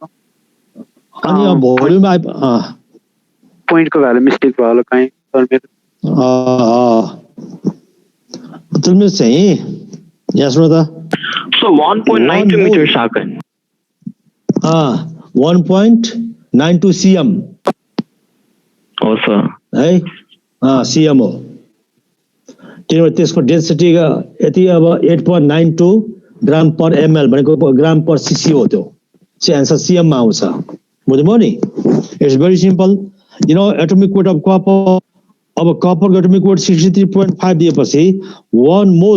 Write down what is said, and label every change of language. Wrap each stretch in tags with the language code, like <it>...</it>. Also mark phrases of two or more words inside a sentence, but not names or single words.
<ne>अनि अब भोल्युम पोइन्टको</ne> <en>value mistake</en> <ne>भयो होला कहीँ सर मेरो तिम्रो चाहिँ यहाँ सुन त</ne> <en>So 1.92 meters आएको 1.92 cm</en> <ne>हो सर है cm हो किनभने त्यसको डेन्सिटी यति अब 8.92</ne> <en>gram per ml</en> <ne>भनेको</ne> <en>gram per cc</en> <ne>हो त्यो चाहिँ एन्सर cm मा आउँछ बुझ्नुभयो नि</ne> <en>it's very simple you know atomic weight of copper</en> <ne>अब कपरको</ne> <en>atomic weight</en> <ne>63.5 दिएपछि 1</ne>